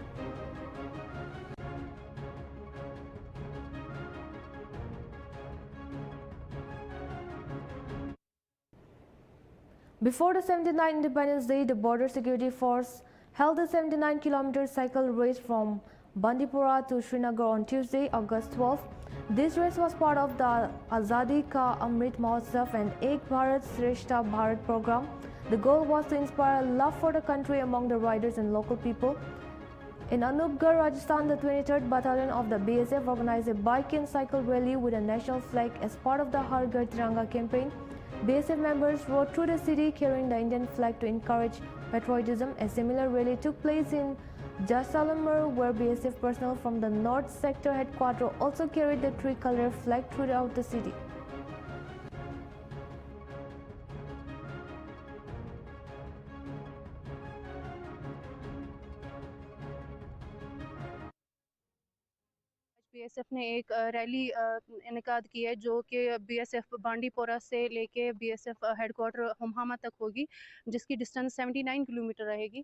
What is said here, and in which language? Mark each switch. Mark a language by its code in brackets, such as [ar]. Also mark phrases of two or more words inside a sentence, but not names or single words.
[en] Before the 79th Independence Day, the Border Security Force held a 79-kilometer cycle race from Bandipora to Srinagar on Tuesday, August 12. This race was part of the Azadi Ka Amrit Mahotsav and Ek Bharat Shrestha Bharat program. The goal was to inspire love for the country among the riders and local people. In Anupgarh, Rajasthan, the 23rd Battalion of the BSF organized a bike and cycle rally with a national flag as part of the Har Ghar Tiranga campaign. BSF members rode through the city carrying the Indian flag to encourage patriotism. A similar rally took place in Jaisalmer, where BSF personnel from the North Sector headquarters also carried the tricolour flag throughout the city. [hi] बीएसएफ ने एक रैली इनेकाद की है जो कि बीएसएफ बांडीपोरा से लेके बीएसएफ हेडक्वार्टर हमहामा तक होगी, जिसकी डिस्टेंस 79 किलोमीटर रहेगी।